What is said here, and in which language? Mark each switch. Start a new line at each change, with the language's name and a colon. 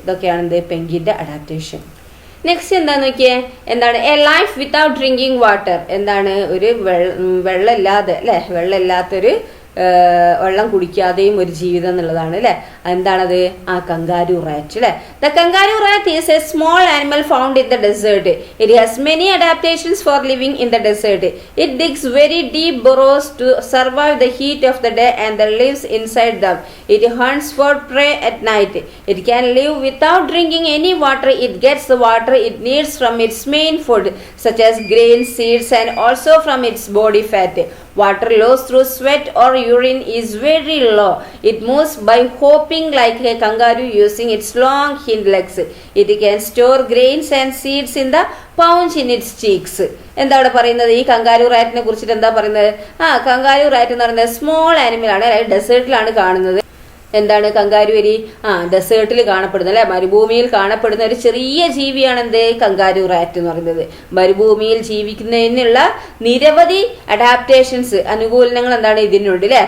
Malayalam: ഇതൊക്കെയാണ് എന്ത് പെങ്കിന്റെ adaptation. Next എന്താന്ന് നോക്കിയേ, എന്താണ്
English: a life without drinking water,
Malayalam: എന്താണ് ഒരു വെള്ളമില്ലാതെ അല്ലെ, വെള്ളമില്ലാത്തൊരു വെള്ളം കുടിക്കാതെയും ഒരു ജീവിതം എന്നുള്ളതാണ് അല്ലെ. എന്താണത് കങ്കാരു റാറ്റ് അല്ലെ.
English: The kangaroo rat is a small animal found in the desert. It has many adaptations for living in the desert. It digs very deep burrows to survive the heat of the day and lives inside them. It hunts for prey at night. It can live without drinking any water. It gets the water it needs from its main food such as grains, seeds and also from its body fat. Water loss through sweat or urine is very low. It moves by hopping like a kangaroo using its long hind legs. It can store grains and seeds in the pouch in its cheeks.
Malayalam: എന്താ അവിടെ പറയുന്നത് ഈ kangaroo റാറ്റിനെ കുറിച്ചിട്ട് എന്താ പറയുന്നത്? Kangaroo rat എന്ന് പറയുന്നത് small animal ആണ്, ഡെസേർട്ടിലാണ് കാണുന്നത്. എന്താണ് കങ്കാരുവരി? ഡെസേർട്ടിൽ കാണപ്പെടുന്ന അല്ലെ, മരുഭൂമിയിൽ കാണപ്പെടുന്ന ഒരു ചെറിയ ജീവിയാണ് എന്ത് കങ്കാരു റാറ്റ് എന്ന് പറയുന്നത്. മരുഭൂമിയിൽ ജീവിക്കുന്നതിനുള്ള നിരവധി അഡാപ്റ്റേഷൻസ് അനുകൂലനങ്ങൾ എന്താണ് ഇതിനുണ്ട് അല്ലെ.